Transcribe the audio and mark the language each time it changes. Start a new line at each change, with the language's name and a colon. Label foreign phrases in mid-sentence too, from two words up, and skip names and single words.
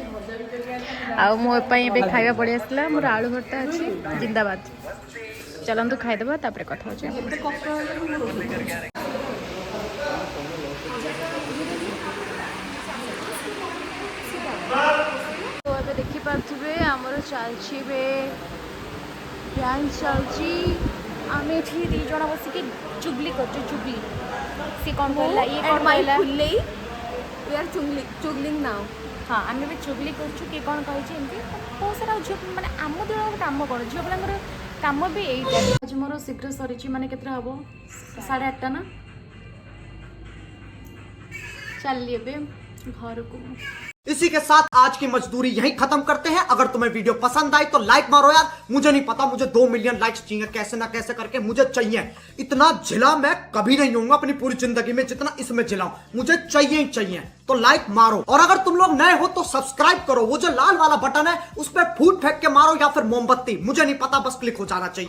Odia: ଆଉ ମୋ ପାଇଁ ଏବେ ଖାଇବା ପଳେଇ ଆସିଲା ମୋର ଆଳୁ ଭର୍ତ୍ତା ଅଛି ଜିନ୍ଦାବାଦ ଚାଲନ୍ତୁ ଖାଇଦେବା ତାପରେ କଥା ହଉଛି ତ ଏବେ ଦେଖିପାରୁଥିବେ ଆମର ଚାଲିଛି ଏବେ ଡ୍ୟାନ୍ସ ଚାଲିଛି ଆମେ ଏଠି ଦୁଇ ଜଣ ବସିକି ଚୁଗଲି କରୁଛୁ ଚୁଗଲି ସେ କ'ଣ କହିଲା ଇଏ କ'ଣ କହିଲା
English: We are chugling now.
Odia: ହଁ ଆମେ ବି ଚୁଗଲି କରୁଛୁ କିଏ କ'ଣ କହିଛି ଏମିତି ବହୁତ ସାରା ଝିଅ ମାନେ ଆମ ଦିନର କାମ କ'ଣ ଝିଅ ପିଲାଙ୍କର କାମ ବି ଏଇଟା ଆଜି ମୋର ଶୀଘ୍ର ସରିଛି ମାନେ କେତେଟା ହେବ 8:30 ନା ଚାଲିଲି ଏବେ ଘରକୁ
Hindi: इसी के साथ आज की मजदूरी यहीं खत्म करते हैं। अगर तुम्हें वीडियो पसंद आई तो लाइक मारो यार, मुझे नहीं पता, मुझे 2
English: million likes
Hindi: चाहिए, कैसे ना कैसे करके मुझे चाहिए। इतना जिला मैं कभी नहीं होऊंगा अपनी पूरी जिंदगी में जितना इसमें जिलाऊं, मुझे चाहिए ही चाहिए। तो लाइक मारो और अगर तुम लोग नए हो तो सब्सक्राइब करो, वो जो लाल वाला बटन है उस पर फूट फेंक के मारो या फिर मोमबत्ती, मुझे नहीं पता, बस क्लिक हो जाना चाहिए।